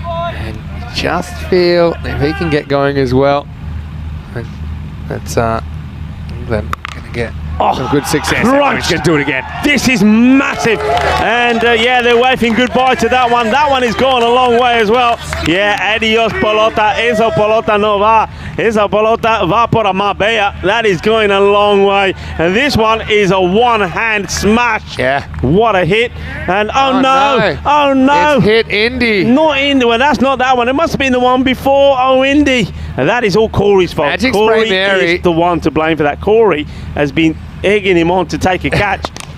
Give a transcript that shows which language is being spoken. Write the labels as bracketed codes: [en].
[en] And just feel if he can get going as well, that's England going to get some good success. Crunch. He's going to do it again. This is massive. And yeah, they're waving goodbye to that one. That one is going a long way as well. [es] Yeah, adios pelota. Esa pelota no va. Esa pelota va por a Marbella. [en] That is going a long way. And this one is a one-hand smash. Yeah. What a hit. And oh no. Oh no. It's hit Indy. Not Indy. Well, that's not that one. It must have been the one before. Oh, Indy. And that is all Corey's fault. Magic Corey spray Mary is the one to blame for that. Corey has been egging him on to take a catch.